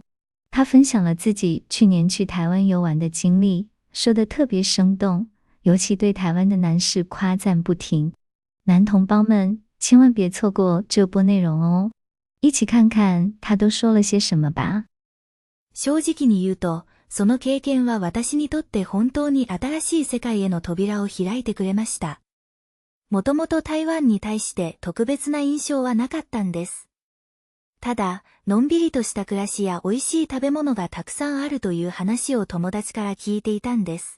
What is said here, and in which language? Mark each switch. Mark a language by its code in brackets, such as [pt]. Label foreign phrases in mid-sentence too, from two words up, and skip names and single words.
[zh] 她分享了自己去年去台湾游玩的经历，说得特别生动，尤其对台湾的男士夸赞不停。男同胞们千万别错过这波内容哦，一起看看她都说了些什么吧。 [ja] 正直に言うと、その経験は私にとって本当に新しい世界への扉を開いてくれました。もともと台湾に対して特別な印象はなかったんです。ただ、のんびりとした暮らしや美味しい食べ物がたくさんあるという話を友達から聞いていたんです。